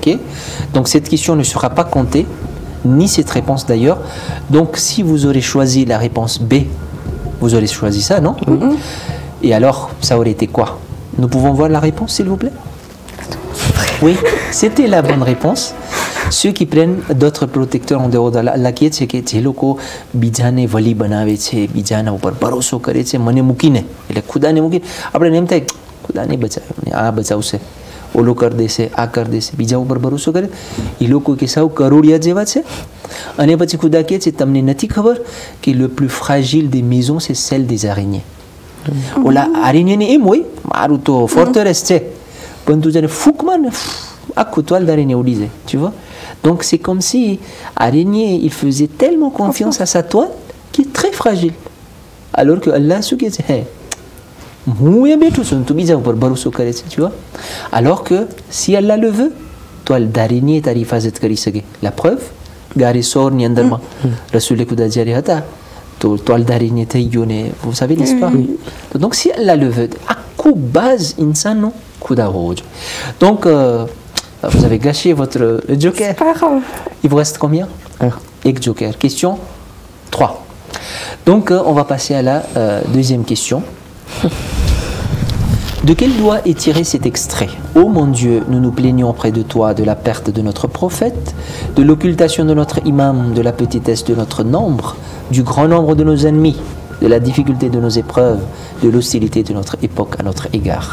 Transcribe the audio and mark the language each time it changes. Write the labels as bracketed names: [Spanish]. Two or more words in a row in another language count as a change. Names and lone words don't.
[French] Donc cette question ne sera pas comptée, ni cette réponse d'ailleurs. Donc si vous aurez choisi la réponse B, vous aurez choisi ça, non? Et alors, ça aurait été quoi? Nous pouvons voir la réponse, s'il vous plaît? Oui, c'était la bonne réponse. Ceux qui prennent d'autres protecteurs en dehors de Allah [Gujarati] કહે છે કે જે લોકો બીજાને વલી બનાવે છે, બીજાના ઉપર ભરોસો કરે છે મને મૂકીને, એટલે ખુદાને મૂકીને આપણે એમ થાય ખુદાને બચાવે, આ બચાવશે, ઓલો કરી દેશે, આ કરી દેશે, બીજા ઉપર ભરોસો કરે. એ લોકો કે સાવ કરોડિયા જેવા છે. અને પછી ખુદા કહે છે તમને નથી ખબર કે [French] le plus fragile des maisons c'est celle des araignées. [Gujarati] ઓલા આરૈયાને એમ હોય મારું તો ફોર્ટરેસ છે, પરંતુ જ્યારે ફૂંક મારે આખું [French] toile d'araignée [Gujarati] ઉડી જાય, [French] tu vois. Donc c'est comme si araignée il faisait tellement confiance à sa toile qui est très fragile, alors que Allah ce qui est [Gujarati] હું એ બેઠું છું તું બીજા ઉપર ભરોસો કરે છે, [French] tu vois. Alors que si Allah le veut toile d'araignée [Gujarati] તારી હિફાજત કરી શકે. [French] La preuve, [Gujarati] ગારે સોરની અંદરમાં રસૂલે ખુદા જ્યારે હતા તો [French] toile d'araignée [Gujarati] થઈ ગયો ને [French] vous savez n'est-ce pas? Donc si Allah le veut, [Gujarati] આખું base ઇન્સાનનો ખુદા હોવો જોઈએ. [French] Donc vous avez gâché votre joker. Pas grave. Il vous reste combien? Un joker. Question 3. Donc on va passer à la deuxième question. De quel doigt est tiré cet extrait? Ô mon Dieu, nous nous plaignons auprès de toi de la perte de notre prophète, de l'occultation de notre imam, de la petitesse de notre nombre, du grand nombre de nos ennemis, de la difficulté de nos épreuves, de l'hostilité de notre époque à notre égard.